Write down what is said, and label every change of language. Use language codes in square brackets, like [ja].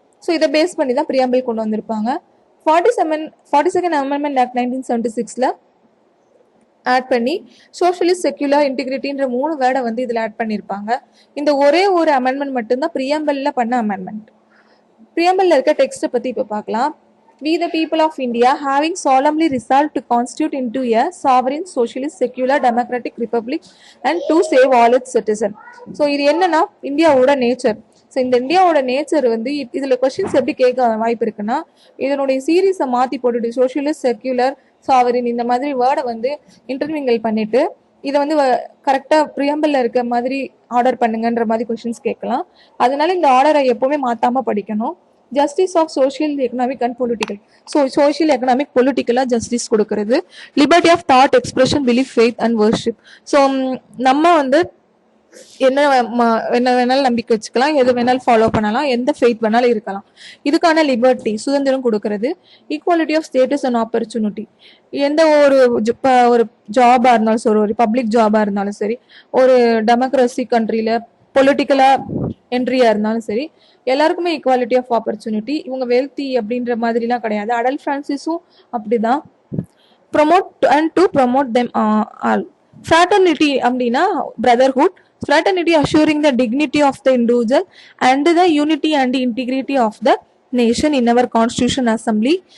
[ta] So இதை base பண்ணி தான் பிரியாம்பிள் கொண்டு வந்திருப்பாங்க. 42nd அமெண்ட்மெண்ட் ஆக்ட் 1976 ஆட் பண்ணி சோஷியலிஸ்ட், செக்யூலர், இன்டிகிரிட்டின்ற 3 வேர்டை வந்து இதில் ஆட் பண்ணியிருப்பாங்க. இந்த ஒரே ஒரு அமெண்ட்மெண்ட் மட்டும்தான் பிரியாம்பிளில் பண்ண அமெண்ட்மெண்ட். பிரியாம்பிளில் இருக்க டெக்ஸ்ட்டை பற்றி இப்போ பார்க்கலாம். [en] We the people of India having solemnly resolved to constitute into a sovereign, socialist, secular, democratic republic and to save all its citizens. [ta] So இது என்னன்னா இந்தியாவோட நேச்சர். ஸோ இந்த இந்தியாவோட நேச்சர் வந்து இதில் கொஸ்டின்ஸ் எப்படி கேட்க வாய்ப்பு இருக்குன்னா, இதனுடைய சீரீஸை மாற்றி போட்டுட்டு சோஷியலிஸ்ட், செக்யூலர், சாவரின் இந்த மாதிரி வேர்டை வந்து இன்டர்விங்கல் பண்ணிட்டு இதை வந்து கரெக்டாக ப்ரியாம்பிளில் இருக்க மாதிரி ஆர்டர் பண்ணுங்கன்ற மாதிரி கொஸ்டின்ஸ் கேட்கலாம். அதனால இந்த ஆர்டரை எப்போவுமே மாற்றாமல் படிக்கணும். [en] Justice of social, economic and political. [ta] So social, economic, பொலிட்டிக்கலாக ஜஸ்டிஸ் கொடுக்கறது. [en] Liberty of thought, expression, belief, faith and worship. [ta] So நம்ம வந்து என்ன வேணாலும் நம்பிக்கை வச்சுக்கலாம், எது வேணாலும் ஃபாலோ பண்ணலாம், எந்த ஃபெய்த் வேணாலும் இருக்கலாம். இதுக்கான லிபர்ட்டி, சுதந்திரம் கொடுக்கறது. [en] Equality of status and opportunity. [ta] எந்த ஒரு ஜாபாக இருந்தாலும் சரி, ஒரு பப்ளிக் ஜாபாக இருந்தாலும் சரி, ஒரு டெமோக்ரஸி கண்ட்ரியில் பொலிட்டிக்கலாக என்ட்ரியாக இருந்தாலும் சரி, எல்லாருக்குமே [en] Equality of opportunity. [ta] இவங்க வெல்த்தி அப்படின்ற மாதிரிலாம் கிடையாது. அடல் ஃப்ரான்சிஸும் அப்படிதான். [en] Promote and to promote them all. Fraternity அப்படின்னா brotherhood. Fraternity assuring the dignity of the individual and the unity and integrity of the nation in our Constitution Assembly.